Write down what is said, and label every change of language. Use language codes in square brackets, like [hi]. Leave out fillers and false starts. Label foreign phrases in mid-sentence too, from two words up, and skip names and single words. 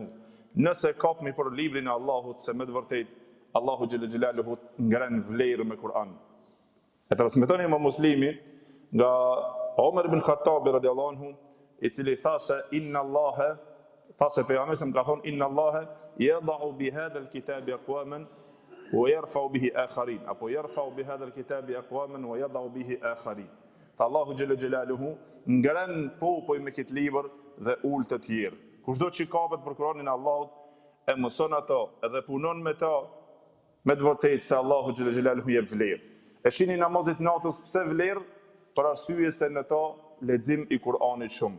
[sq] Nëse kapmi për librin e Allahut, se me të vërtet Allahu [ar] جل جلاله [sq] ngren vlerë me Kur'an. E transmetoni Imam Muslimi nga Omer ibn Khattabi [ar] رضي الله عنه, [sq] i cili tha se [ar] إن الله, [sq] tha se pejgamberi ka thonë [ar] إن الله يدع بهذا الكتاب أقواما ويرفع به آخرين, apo يرفع بهذا الكتاب أقواما ويدع به آخرين. [sq] Tha Allahu [ar] جل جلاله [sq] ngren popoj me këtë libër dhe ul të tjerë. Kushdo që kapet për Kur'anin e Allahut, e mëson ato edhe punon me ta, me të vërtetë se Allahu [ar] جل جلاله [sq] jep vlerë. E shihni namazit natës pse vlerë? Për arsye se në ta lexim i Kur'anit shumë.